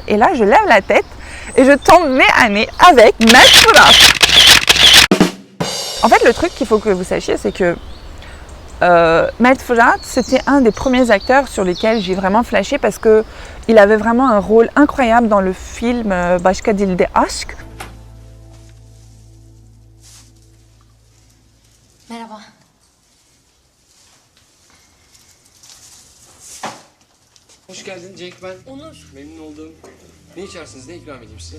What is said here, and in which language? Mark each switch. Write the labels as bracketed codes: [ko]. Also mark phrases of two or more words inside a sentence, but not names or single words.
[fr] Et là, je lève la tête et je tombe nez à nez avec Mesut. En fait, le truc qu'il faut que vous sachiez, c'est que Mehmet Fırat, c'était un des premiers acteurs sur lesquels j'ai vraiment flashé parce qu'il avait vraiment un rôle incroyable dans le film Başka Dilde Aşk. [tr] Merhaba. Hoş geldin Cenk, ben Onur. memnun oldum. Ne içersiniz, ne ikram edeyim size?